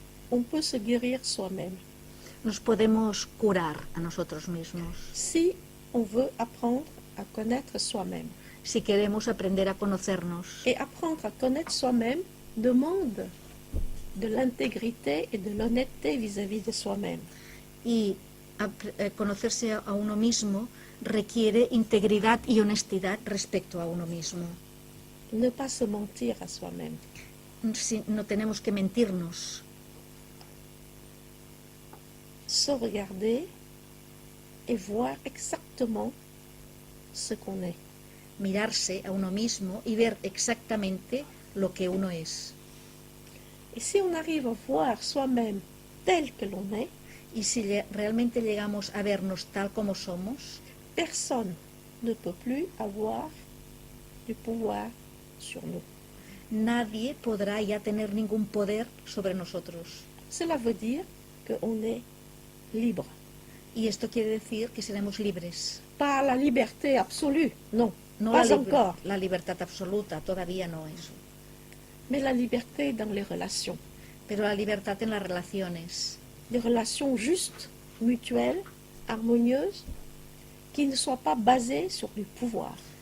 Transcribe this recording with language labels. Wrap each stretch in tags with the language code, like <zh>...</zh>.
<fr>on peut se guérir soi-même.</fr> <es>Nos podemos curar a nosotros mismos</es> <fr>Si on veut apprendre à connaître soi-même.</fr> <es>si queremos aprender a conocernos.</es> <fr>Et apprendre à connaître soi-même demande de l'intégrité et de l'honnêteté vis-à-vis de soi-même.</fr> <es>Y conocerse a uno mismo requiere integridad y honestidad respecto a uno mismo.</es> <fr>Ne pas se mentir à soi-même.</fr> <es>No tenemos que mentirnos,</es> <fr>Se regarder et voir exactement ce qu'on est.</fr> <es>mirarse a uno mismo y ver exactamente lo que uno es.</es> <fr>Et si on arrive à voir soi-même tel que l'on est,</fr> <es>Y si realmente llegamos a vernos tal como somos,</es> <fr>personne ne peut plus avoir du pouvoir sur nous.</fr> <es>nadie podrá ya tener ningún poder sobre nosotros.</es> <fr>Cela veut dire qu'on est libre.</fr> <es>Y esto quiere decir que seremos libres.</es> <fr>Pas la liberté absolue, non,</fr> <es>No</es> <fr>pas la, encore,</fr> <es>la libertad absoluta, todavía no eso.</es> <fr>mais la liberté dans les relations.</fr> <es>Pero la libertad en las relaciones.</es> <fr>Des relations justes, mutuelles, harmonieuses, qui ne soient pas basées sur du pouvoir.</fr>